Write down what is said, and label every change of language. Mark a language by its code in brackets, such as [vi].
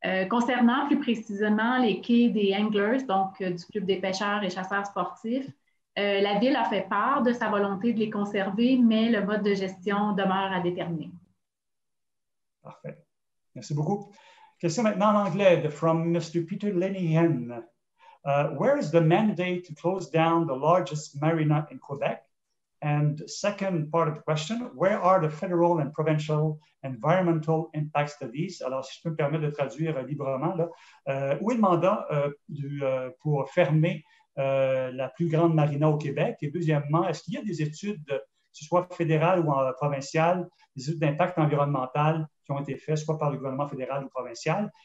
[fr] Concernant plus précisément les quais des Anglers, donc du Club des pêcheurs et chasseurs sportifs, la Ville a fait part de sa volonté de les conserver, mais le mode de gestion demeure à déterminer. Parfait. Merci beaucoup. Question maintenant en anglais [en] from Mr. [fr] Peter Lenihan. [en] Where is the mandate to close down the largest marina in Quebec? And second part of the question, where are the federal and provincial environmental impact studies? [fr] Alors, si je peux me permettre de traduire librement, là, où est le mandat pour fermer la plus grande marina au Québec? Et deuxièmement, est-ce qu'il y a des études, que ce soit fédérales ou provinciales, des études d'impact environnemental qui ont été faites, soit par le gouvernement fédéral ou provincial?